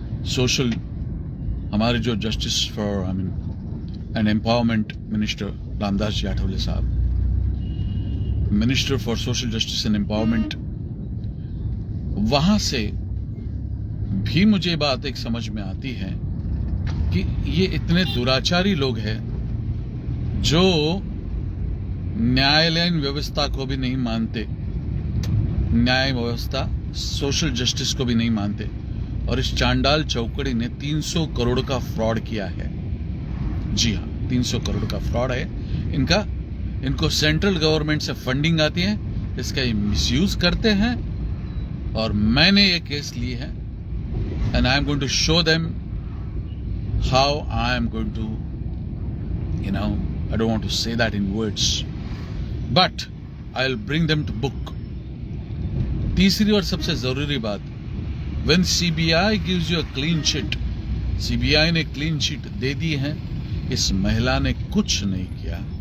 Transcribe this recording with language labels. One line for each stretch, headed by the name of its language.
Hindi: Social, हमारे जो justice for and empowerment minister Ramdas ji Athawale साहब, minister for social justice and empowerment, वहां से भी मुझे बात एक समझ में आती है कि ये इतने दुराचारी लोग हैं जो न्यायालयीन व्यवस्था को भी नहीं मानते, न्याय व्यवस्था, सोशल जस्टिस को भी नहीं मानते। और इस चांडाल चौकड़ी ने 300 करोड़ का फ्रॉड किया है। जी हाँ, 300 करोड़ का फ्रॉड है इनको सेंट्रल गवर्नमेंट से फंडिंग आती है, इसका ये मिसयूज करते हैं। और मैंने ये केस ली है
English: and I am going to show them how I am going to, I don't want to say that in words, but I'll bring them to book.
Hindi: तीसरी और सबसे जरूरी बात,
English: when CBI gives you a clean sheet,
Hindi: CBI ने clean sheet दे दी है, इस महिला ने कुछ नहीं किया।